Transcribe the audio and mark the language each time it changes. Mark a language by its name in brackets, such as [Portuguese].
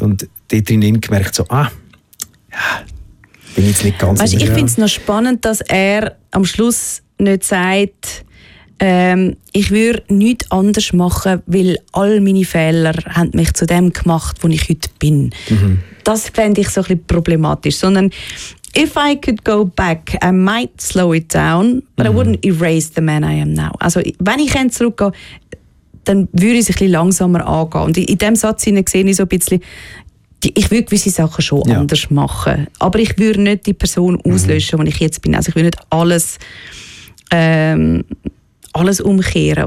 [German] Und dort drin gemerkt, so, bin ich jetzt nicht ganz sicher. Ich finde es noch spannend, dass er am Schluss nicht sagt, ich würde nichts anders machen, weil all meine Fehler haben mich zu dem gemacht, wo ich heute bin. Mhm. Das fände ich so ein bisschen problematisch. [English] Sondern, if I could go back, I might slow it down, but I wouldn't erase the man I am now. [German] Also, wenn ich zurückgehe, dann würde ich es ein bisschen langsamer angehen. Und in dem Satz sehe ich so ein bisschen, ich würde gewisse Sachen schon anders machen, aber ich würde nicht die Person auslöschen, die ich jetzt bin. Also ich würde nicht alles, alles umkehren.